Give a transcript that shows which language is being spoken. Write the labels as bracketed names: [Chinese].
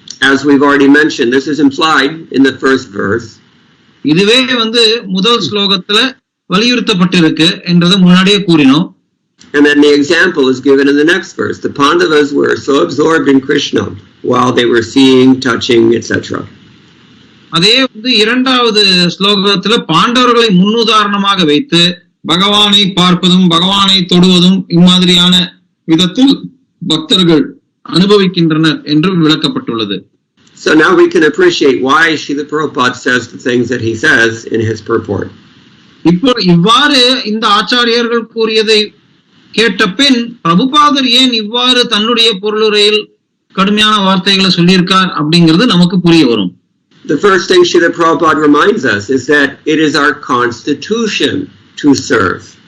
[English] As we've already mentioned, this is implied in the first verse. [Tamil] இதுவே முதல் ஸ்லோகத்துல வலியுறுத்தப்பட்டிருக்கு என்றதை முன்னாடியே கூறினோம். [English] And then the example is given in the next verse. The Pandavas were so absorbed in Krishna while they were seeing, touching, etc. [Tamil] அதே இரண்டாவது ஸ்லோகத்துல பாண்டவர்களை முன்னுதாரணமாக வைத்து பகவானை பார்ப்பதும் பகவானை தொடுவதும் இம்மாதிரியான விதத்தில் பக்தர்கள் அனுபவிக்கின்றனர் என்று விளக்கப்பட்டுள்ளது. [English] So now we can appreciate why Srila Prabhupada says the things that he says in his purport. [Tamil] இப்போ இவ்வாறு இந்த ஆச்சாரியர்கள் கூறியதை கேட்ட பின் பிரபுபாதர் ஏன் இவ்வாறு தன்னுடைய பொருளுரையில் கடுமையான வார்த்தைகளை சொல்லியிருக்கார் அப்படிங்கிறது நமக்கு புரிய வரும். [English] The first thing Srila Prabhupada reminds us is that it is our constitution to serve.